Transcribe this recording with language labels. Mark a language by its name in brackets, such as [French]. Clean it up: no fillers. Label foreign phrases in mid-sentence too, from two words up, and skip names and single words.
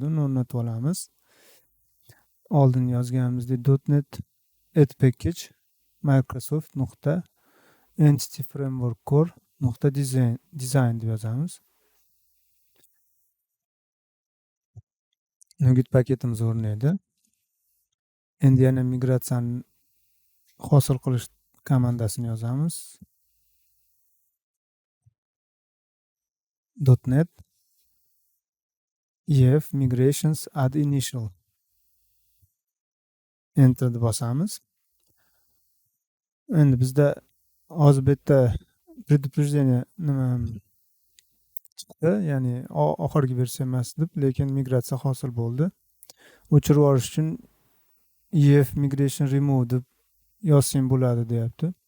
[Uzbek] Uni o'rnatib olamiz. Oldin yozganimizdek [English] .NET add package Microsoft Entity Framework Core design [Uzbek] deb yozamiz. Nugget paketimiz o'rnaydi. Endi yana migratsiyani hosil qilish komandasini yozamiz. [English] .NET EF migrations add initial. [Uzbek] Enter deb bosamiz. Endi bizda hozir bu yerda предупреждение nima chiqdi, ya'ni oxirgi versiya emas deb, lekin migratsiya hosil bo'ldi. O'chirib olish uchun [English] EF migration remove [Uzbek] deb yozsang bo'ladi deyapti.